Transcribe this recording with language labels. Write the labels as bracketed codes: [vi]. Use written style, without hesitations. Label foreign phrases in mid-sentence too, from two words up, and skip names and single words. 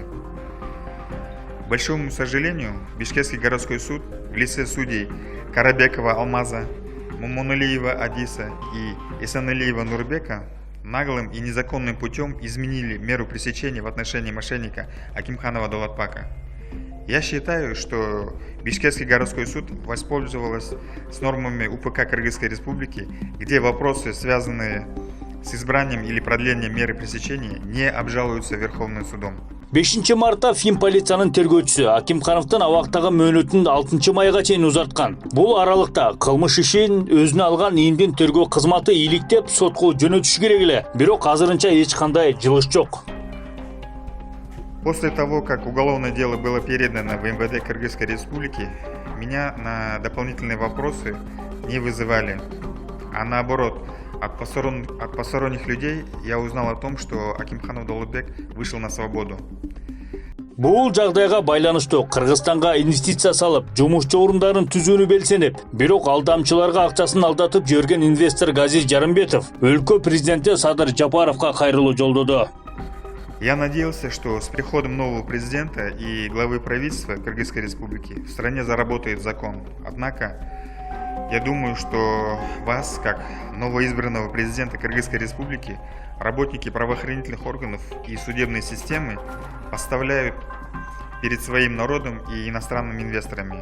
[ru] К большому сожалению, Бишкекский городской суд в лице судей Карабекова Алмаза, Мумуналиева Адиса и Исаналиева Нурбека наглым и незаконным путем изменили меру пресечения в отношении мошенника Акимханова Далатпака. Я считаю, что Бишкекский городской суд воспользовался с нормами УПК Кыргызской Республики, где вопросы, связанные с избранием или продлением меры пресечения, не обжалуются Верховным судом. [ky] 5 мартта Фим полициянын тергөөчүсү Акимхановдун абактагы мөөнөтүн 6 майга чейин узарткан. Бул аралыкта кылмыш ишин өзүнө алган иимдин тергөө кызматы иликтеп сотко жөнөтүшү керек эле. Бирок азырынча эч кандай жылыш жок. [ru] После того, как уголовное дело было передано в МВД Кыргызской Республики, меня на дополнительные вопросы не вызывали. А наоборот, от посторонних людей я узнал о том, что Акимханов Далатбек вышел на свободу. [ky] Бул жагдайга байланыштуу Кыргызстанга инвестиция салып, жумушчу орундарын түзүүнү белсенеп, бирок алдамчыларга акчасын алдатып жиберген инвестор Газиз Жарымбетов өлкө президенти Садыр Жапаровго кайрылуу жолдоду. [ru] Я надеялся, что с приходом нового президента и главы правительства Кыргызской Республики в стране заработает закон. Однако, я думаю, что вас, как новоизбранного президента Кыргызской Республики, работники правоохранительных органов и судебной системы поставляют перед своим народом и иностранными инвесторами.